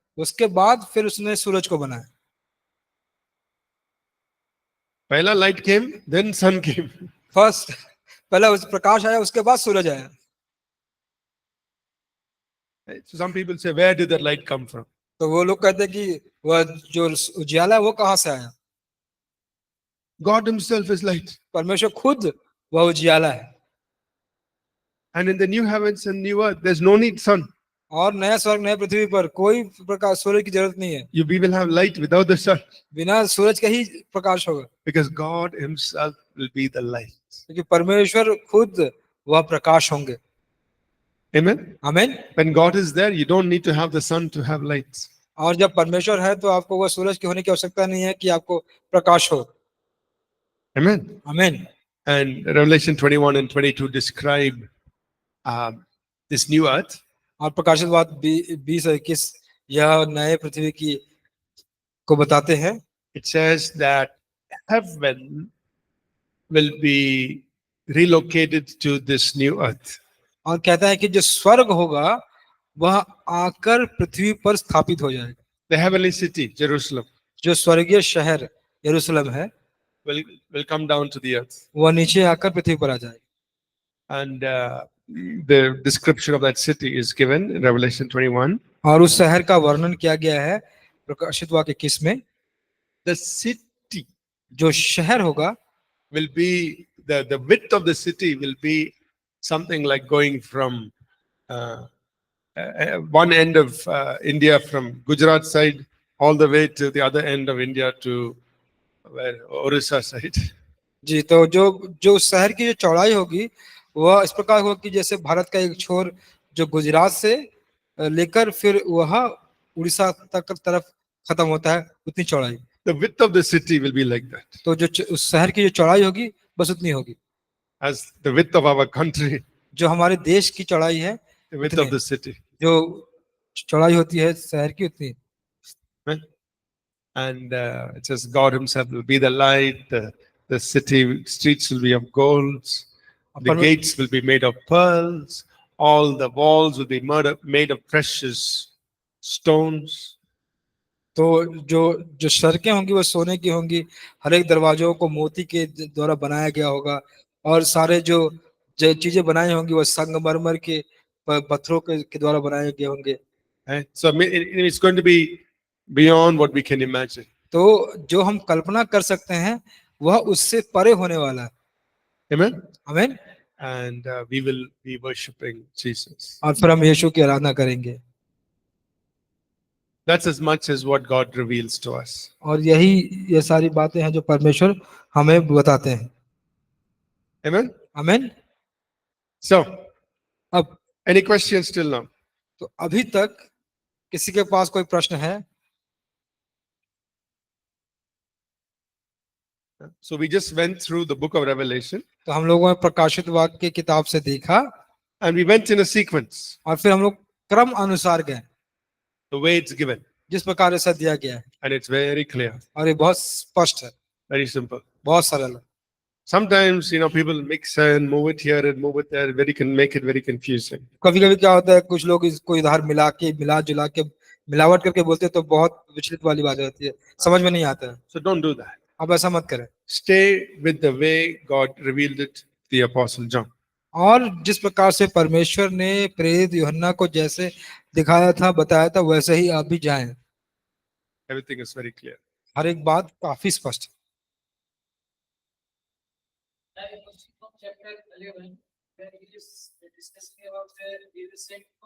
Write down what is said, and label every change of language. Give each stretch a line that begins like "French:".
Hindi: उसके बाद फिर उसने सूरज को बनाया। Pehla
English: light came, then sun came.
Hindi: First पहला उस प्रकाश आया, उसके बाद सूरज आया।
English: So some people say, where did that light come from?
Hindi: तो वो लोग कहते हैं कि वह जो उजियाला है वो कहाँ से आया?
English: God himself is light.
Hindi: परमेश्वर खुद वह उजियाला है।
English: And in the new heavens and new earth, there's no need sun.
Hindi: और नया स्वर्ग नया पृथ्वी पर कोई प्रकाश सूरज की जरूरत नहीं है।
English: We will have light without the sun.
Hindi: बिना सूरज का ही प्रकाश होगा,
English: Because God himself will be the light.
Hindi: क्योंकि परमेश्वर खुद वह प्रकाश होंगे।
English: Amen?
Hindi: आमीन।
English: When God is there, you don't need to have the sun to have light.
Hindi: और जब परमेश्वर है तो आपको वह सूरज के होने की आवश्यकता नहीं है कि आपको प्रकाश हो।
English: Amen?
Hindi: आमीन।
English: And Revelation 21 and 22 describe this new earth.
Hindi: और प्रकाशित बात 20 और 21 यह नए पृथ्वी की को बताते हैं।
English: It says that heaven will be relocated to this new earth.
Hindi: और कहता है कि जो स्वर्ग होगा वह आकर पृथ्वी पर स्थापित हो जाएगा।
English: The heavenly city, Jerusalem,
Hindi: जो स्वर्गीय शहर यरूशलेम है
English: will come down to the earth.
Hindi: वह नीचे आकर पृथ्वी पर आ जाएगा।
English: And the description of that city is given in Revelation 21.
Hindi: और उस शहर का वर्णन किया गया है प्रकाशित वाक्य 21 में।
English: The city
Hindi: जो शहर होगा
English: will be, the width of the city will be something like going from one end of India, from Gujarat side, all the way to the other end of India to Orissa side.
Hindi: जी, तो जो शहर की जो चौड़ाई होगी वह इस प्रकार होगी कि जैसे भारत का एक छोर जो गुजरात से लेकर फिर वह उड़ीसा तक तरफ खत्म होता है, उतनी चौड़ाई।
English: The width of the city will be like that.
Hindi: तो जो उस शहर की जो चौड़ाई होगी बस उतनी होगी।
English: As the width of our country,
Hindi: जो हमारे देश की चौड़ाई है,
English: the width of the city.
Hindi: जो चौड़ाई होती है शहर की उतनी।
English: And it says God himself will be the light, the city streets will be of gold, the gates will be made of pearls, all the walls will be made of precious stones.
Hindi: तो जो जो सड़कें होंगी वो सोने की होंगी, हर एक दरवाजों को मोती के द्वारा बनाया गया होगा, और सारे जो जो चीजें बनाई होंगी वो संगमरमर के पत्थरों के द्वारा बनाए गए होंगे।
English: Right? So it's going to be beyond what we can imagine.
Hindi: तो जो हम कल्पना कर सकते हैं वह उससे परे होने वाला है।
English: Amen.
Hindi: आमीन।
English: And we will be worshiping Jesus.
Hindi: और फिर हम यीशु की आराधना करेंगे।
English: That's as much as what God reveals to us.
Hindi: और यही ये सारी बातें हैं जो परमेश्वर हमें बताते हैं।
English: Amen.
Hindi: आमीन।
English: So,
Hindi: अब
English: any questions till now?
Hindi: तो अभी तक किसी के पास कोई प्रश्न है?
English: So we just went through the book of Revelation
Hindi: तो हम लोगों ने प्रकाशित वाक्य की किताब से देखा,
English: and we went in a sequence,
Hindi: और फिर हम लोग क्रम अनुसार गए,
English: the way it's given.
Hindi: जिस प्रकार ऐसा दिया गया है,
English: And it's very clear,
Hindi: और ये बहुत स्पष्ट है,
English: very simple.
Hindi: बहुत सरल है।
English: Sometimes, people mix and move it here and move it there, make it very confusing.
Hindi: कभी कभी क्या होता है, कुछ लोग इसको इधर मिला जुला के मिलावट करके बोलते हैं, तो बहुत विचलित वाली बात होती है, समझ में नहीं आता है।
English: So don't do that.
Hindi: आप ऐसा मत करें।
English: Stay with the way God revealed it to the Apostle John.
Hindi: और जिस प्रकार से परमेश्वर ने प्रेरित यूहन्ना को जैसे दिखाया था, बताया था, वैसे ही आप भी जाएं।
English: Everything is very clear.
Hindi: हर एक बात काफी स्पष्ट है।
English: Chapter 11, where he is discussing about he is saying